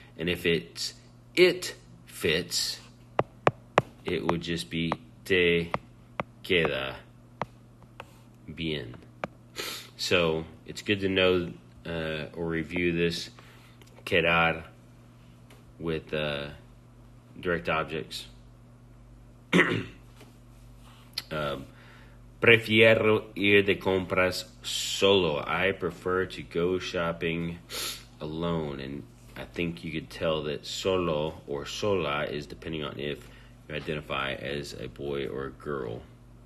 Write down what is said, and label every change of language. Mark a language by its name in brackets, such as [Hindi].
[English] And if it fits, it would just be [Spanish] te queda bien. [English] So it's good to know or review this quedar with direct objects. [Spanish] Prefiero ir de compras solo. [English] I prefer to go shopping alone. And I think you could tell that solo or sola is depending on if you identify as a boy or a girl.